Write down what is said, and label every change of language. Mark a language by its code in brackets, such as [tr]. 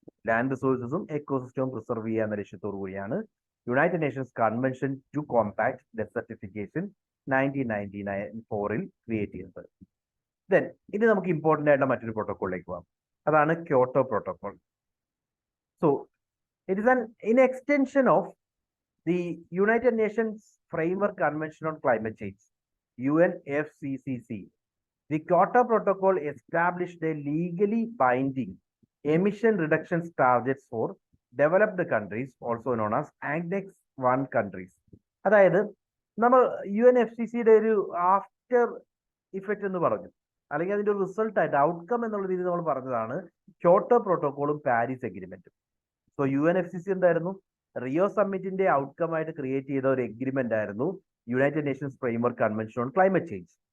[ml] Land റിസോഴ്സസും എക്കോസിസ്റ്റവും preserve ചെയ്യുക എന്ന ലക്ഷ്യത്തോടു കൂടിയാണ് United Nations convention to compact desertification 1994 create ചെയ്തത്. ദെൻ ഇനി നമുക്ക് ഇമ്പോർട്ടൻ്റ് ആയിട്ടുള്ള മറ്റൊരു പ്രോട്ടോക്കോളിലേക്ക് പോകാം. അതാണ് Kyoto protocol. [en] So it is in extension of the United Nations Framework Convention on Climate Change, UNFCCC. The Kyoto Protocol established a legally binding emission reduction targets for developed countries, also known as Annex 1 countries. [ml] അതായത് നമ്മൾ UNFCCയുടെ ഒരു after effect എന്ന് പറഞ്ഞു, അല്ലെങ്കിൽ അതിന്റെ ഒരു result ആയിട്ട് outcome എന്നുള്ള രീതിയിൽ നമ്മൾ പറഞ്ഞതാണ് ക്യോട്ടോ പ്രോട്ടോകോളും പാരീസ് എഗ്രിമെന്റും. സോ UNFCC എന്തായിരുന്നു? റിയോ സമ്മിറ്റിന്റെ ഔട്ട്കം ആയിട്ട് ക്രിയേറ്റ് ചെയ്ത ഒരു എഗ്രിമെന്റ് ആയിരുന്നു United Nations framework convention on climate change.